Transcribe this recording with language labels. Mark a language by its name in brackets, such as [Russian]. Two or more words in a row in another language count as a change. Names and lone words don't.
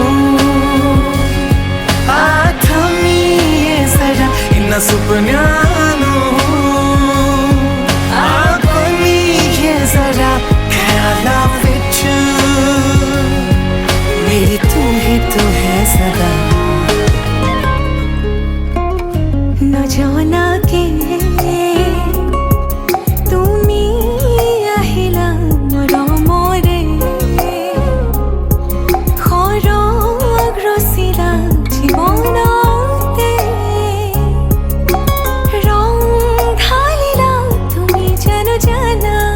[Punjabi] ਜ਼ਰਾ ਇੰਨਾ ਸੁਪਨਿਆਂ ਨੂੰ ਆਖੋਨੀਏ ਜ਼ਰਾ ਖ਼ਿਆਲਾਂ ਵਿੱਚ ਮੇਰੀ ਤੂੰ ਹੀ ਤਾਂ ਹੈ ਸਦਾ [Assamese] নজনাকে তুমি আহিলা মৰমৰে খৰগ ৰচিলা জীৱনতে ৰং ঢালিলা তুমি জানো জানা